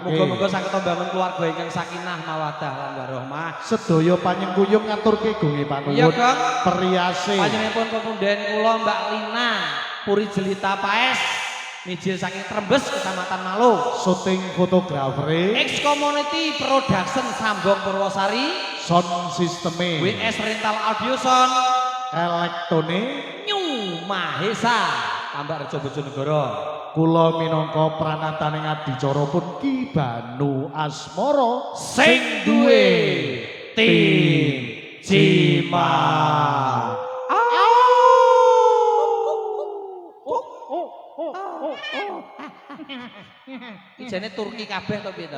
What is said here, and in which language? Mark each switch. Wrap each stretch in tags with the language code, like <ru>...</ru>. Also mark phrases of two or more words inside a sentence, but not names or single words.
<jv>Muga-muga saged mbangun keluarga ingkang</jv> <ar>sakinah mawaddah</ar> <jv>lan warahmah. Sedaya panyengkuyung ngaturke gunge Iya, panuwun. Gong. Periase. Panjenenganipun pepunden kula Mbak Lina, Puri Jelita Paes, mijil saking Trembes, Kecamatan Malo. Syuting fotografere, X Community Production Sambong Purwosari, sound sisteme, WS Rental Audio Sound, elektone, New Mahesa, Tambak Rejo Bojonegoro. kula minangka pranataning adicara pun Ki Banu Asmara Sing duwe tim Cima. Ijane Turki kabeh to piye to?</jv>